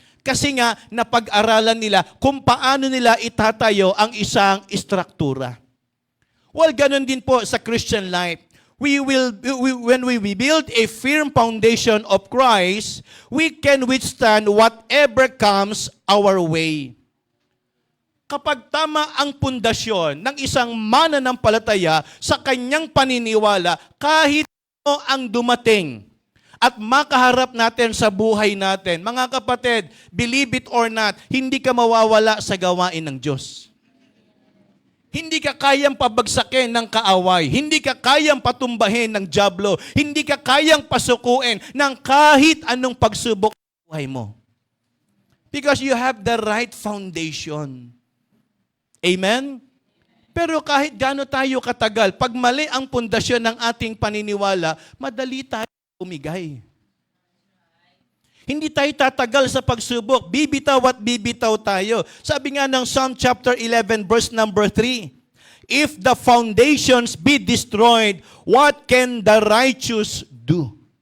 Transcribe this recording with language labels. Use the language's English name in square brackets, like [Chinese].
[Filipino] Kasi nga, napag-aralan nila kung paano nila itatayo ang isang struktura. Well, ganun din po sa Christian life. [English] When we build a firm foundation of Christ, we can withstand whatever comes our way. [Filipino] Kapag tama ang pundasyon ng isang mananampalataya sa kanyang paniniwala, kahit ano ang dumating at makaharap natin sa buhay natin, mga kapatid, [English] believe it or not, [Filipino] hindi ka mawawala sa gawain ng Diyos. Hindi ka kayang pabagsakin ng kaaway. Hindi ka kayang patumbahin ng dyablo. Hindi ka kayang pasukuin ng kahit anong pagsubok sa buhay mo. [English] Because you have the right foundation. Amen? [Filipino] Pero kahit gaano tayo katagal, pag mali ang pundasyon ng ating paniniwala, madali tayo umigay. Hindi tayo tatagal sa pagsubok. Bibitaw at bibitaw tayo. Sabi nga ng [English] Psalm chapter 11 verse number 3, if the foundations be destroyed, what can the righteous do?